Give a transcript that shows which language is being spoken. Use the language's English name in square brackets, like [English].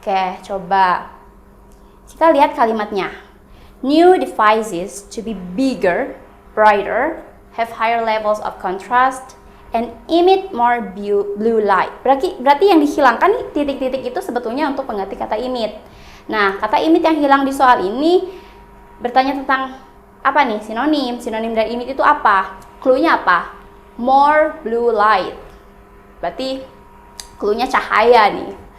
[Indonesian] Oke, coba kita lihat kalimatnya. [English] New devices to be bigger, brighter, have higher levels of contrast, and emit more blue light. [Indonesian] Berarti yang dihilangkan nih, titik-titik itu sebetulnya untuk pengganti kata emit. Nah, kata emit yang hilang di soal ini bertanya tentang apa nih? Sinonim. Sinonim dari emit itu apa? Clue-nya apa? [English] More blue light. [Indonesian] Berarti clue-nya cahaya nih.